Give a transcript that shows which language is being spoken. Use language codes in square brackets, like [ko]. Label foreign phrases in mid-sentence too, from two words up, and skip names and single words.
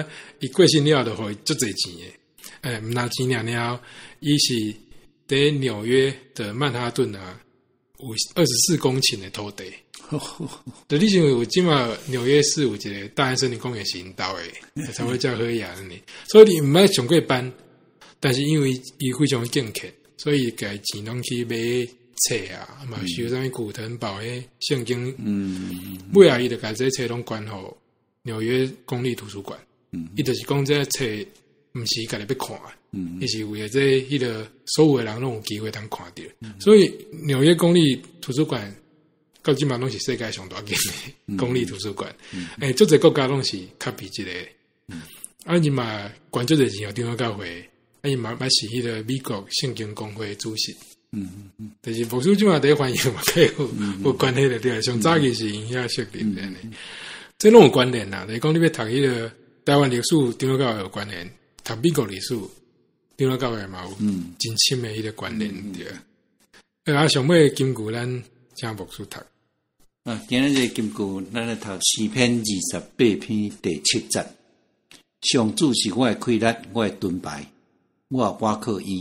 [nan] 伊过身了就互伊足侪钱诶，毋拿钱了，伊是在纽约的曼哈顿啊，有24公顷的土地， 就你想有即嘛纽约市有一个大安森林公园是因兜诶，才会叫好野呢。所以你毋爱上过班，但是因为伊非常敬虔，所以家钱拢去买册啊，嘛收啥物古腾堡诶圣经，尾啊伊就家这册拢关互纽约公立图书馆，伊就是讲这册毋是家己要看，伊是为了这迄个所有诶人拢有机会通看到，所以纽约公立图书馆。到即嘛拢是世界上大间的公立图书馆，足侪国家拢是较比即个，伊嘛管足侪钱长老教会，伊嘛是迄个美国圣经公会主席，但是牧师即嘛第一反应嘛，有关系的对，上早期是因遐设立的，这拢有关联啦。就是讲你要读迄个台湾历史，长老教会有关联；读美国历史，长老教会嘛有真深的迄个关联对。上尾金句咱请牧师读。今日这金句，咱来读诗篇28篇第7节。上主是我的溃烂，我的盾牌，我倚靠伊。